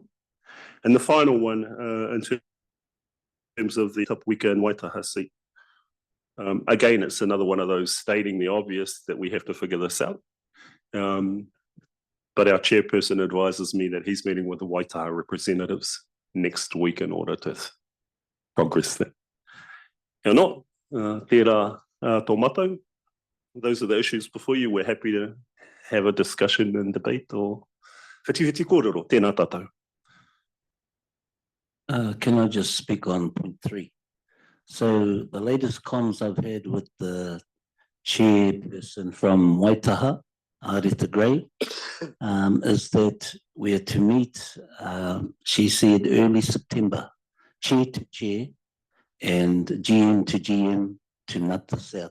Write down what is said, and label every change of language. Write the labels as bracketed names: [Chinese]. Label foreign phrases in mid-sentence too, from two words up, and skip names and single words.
[English] And the final one, in terms of the Tapawika and Waitaha seat, again, it's another one of those stating the obvious that we have to figure this out. But our chairperson advises me that he's meeting with the Waitaha representatives next week in order to progress that. If not, [Māori] tērā tō mātou. [English] Those are the issues before you. We're happy to have a discussion and debate or [Māori] whiti kōrero. Tēnā tātou. [English] Can I just speak on point 3? So the latest comms I've had with the chairperson from Waitaha, Arita Gray, is that we are to meet, she said, early September, chair to chair and GM to GM to Ngata South.